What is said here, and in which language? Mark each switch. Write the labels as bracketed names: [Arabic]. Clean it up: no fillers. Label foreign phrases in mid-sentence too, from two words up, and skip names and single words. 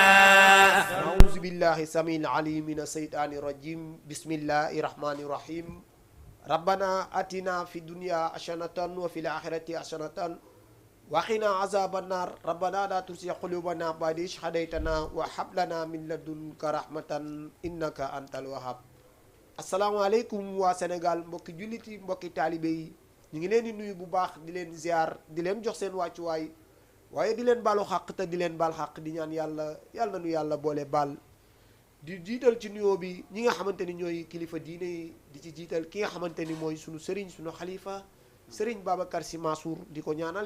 [Arabic] أعوذ بالله السميع العليم من الشيطان الرجيم بسم الله الرحمن الرحيم ربنا آتنا في الدنيا حسنة وفي الآخرة حسنة وقنا عذاب النار ربنا لا تزغ قلوبنا بعد إذ هديتنا وهب لنا من لدنك رحمة إنك أنت الوهاب [Wolof] asalaamaaleykum waa Sénégal mbokki jullit yi mbokki taalibe yi ñu ngi leen di nuyu bu baax di leen ziar di leen jox seen wàccuwaay waaye di leen baalu xàq te di leen baal xàq di ñaan yàlla nu yàlla boole baal di jiital ci nuyoo bi ñi nga xamante ni ñooy kilifa diine yi di ci jiital ki nga xamante ni mooy sunu sëriñ sunu xalifa sëriñ Babacar Sy Mansour di ko ñaanal